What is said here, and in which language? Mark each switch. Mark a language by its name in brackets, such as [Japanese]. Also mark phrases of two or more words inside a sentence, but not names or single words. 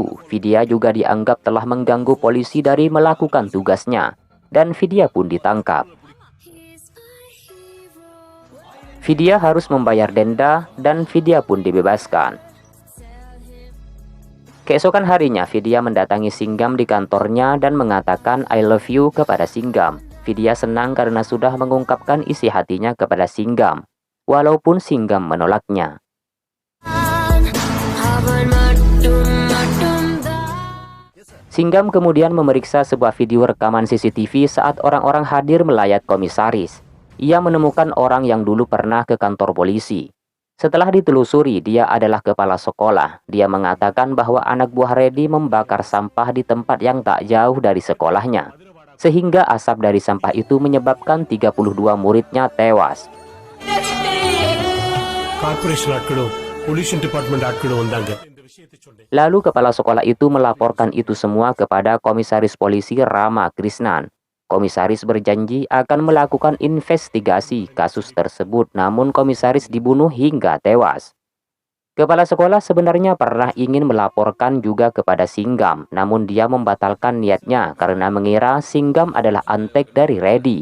[Indonesian] Vidya juga dianggap telah mengganggu polisi dari melakukan tugasnya, dan Vidya pun ditangkap. Vidya harus membayar denda dan Vidya pun dibebaskan. Keesokan harinya, Vidya mendatangi Singgam di kantornya dan mengatakan [English] I love you [Indonesian] kepada Singgam. Vidya senang karena sudah mengungkapkan isi hatinya kepada Singgam, walaupun Singgam menolaknya. Singgam kemudian memeriksa sebuah video rekaman CCTV saat orang-orang hadir melayat komisaris. Ia menemukan orang yang dulu pernah ke kantor polisi. Setelah ditelusuri, dia adalah kepala sekolah. Dia mengatakan bahwa anak buah Reddy membakar sampah di tempat yang tak jauh dari sekolahnya, sehingga asap dari sampah itu menyebabkan 32 muridnya tewas. [English] pollution department [Tamil] ஆட்களும் வந்தாங்க. [Indonesian] Lalu kepala sekolah itu melaporkan itu semua kepada Komisaris Polisi Rama Krishnan. Komisaris berjanji akan melakukan investigasi kasus tersebut, namun komisaris dibunuh hingga tewas. Kepala sekolah sebenarnya pernah ingin melaporkan juga kepada Singgam, namun dia membatalkan niatnya karena mengira Singgam adalah antek dari Reddy.